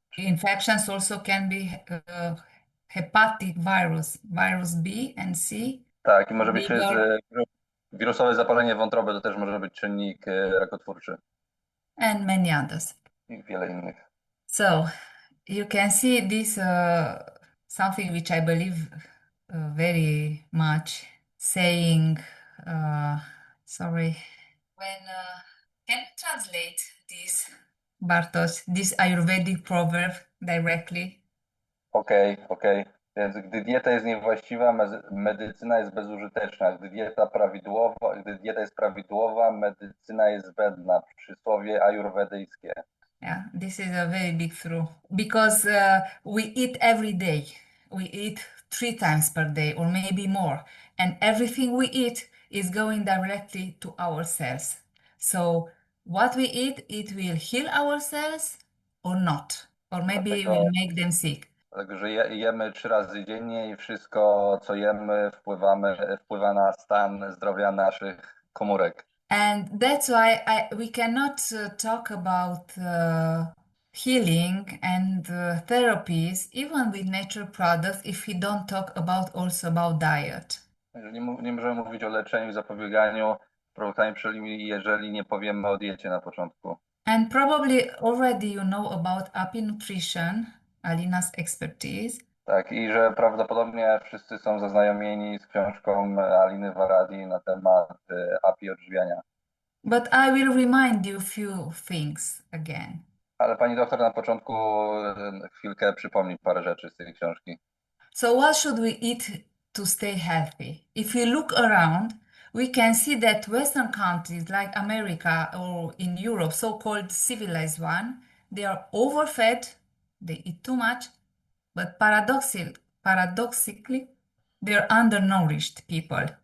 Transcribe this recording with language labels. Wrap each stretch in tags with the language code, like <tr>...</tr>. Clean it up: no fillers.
<en>Infections also can be hepatic virus B and C.</en> <pl>Tak, i może być wirusowe zapalenie wątroby, to też może być czynnik rakotwórczy.</pl> <en>And many others.</en> <pl>I wiele innych.</pl> <en>So you can see this something which I believe very much saying sorry when can you translate this Bartosz, this Ayurvedic proverb directly?</en> <pl>Okej. Więc gdy dieta jest niewłaściwa, medycyna jest bezużyteczna. Gdy dieta jest prawidłowa, medycyna jest zbędna. Przysłowie ajurwedyjskie.</pl> <en>Yeah, this is a very big truth because we eat every day. We eat 3 times per day or maybe more, and everything we eat is going directly to our cells. So what we eat, it will heal our cells or not, or maybe it will make them sick.</en> <pl>Także jemy 3 razy dziennie i wszystko, co jemy, wpływa na stan zdrowia naszych komórek.</pl> <en>And that's why we cannot talk about healing and therapies, even with natural products, if we don't talk also about diet.</en> <pl>Nie możemy mówić o leczeniu i zapobieganiu produktami pszczelimi, jeżeli nie powiemy o diecie na początku.</pl> <en>And probably already you know about API nutrition, Alina's expertise.</en> <pl>Tak, i że prawdopodobnie wszyscy są zaznajomieni z książką Aliny Waradi na temat API odżywiania.</pl> <en>But I will remind you few things again.</en> <pl>Ale pani doktor na początku chwilkę przypomni parę rzeczy z tej książki.</pl> <en>So what should we eat to stay healthy? If we look around, we can see that Western countries like America or in Europe, so-called civilized one, they are overfed, they eat too much, but paradoxically, they're undernourished people.</en>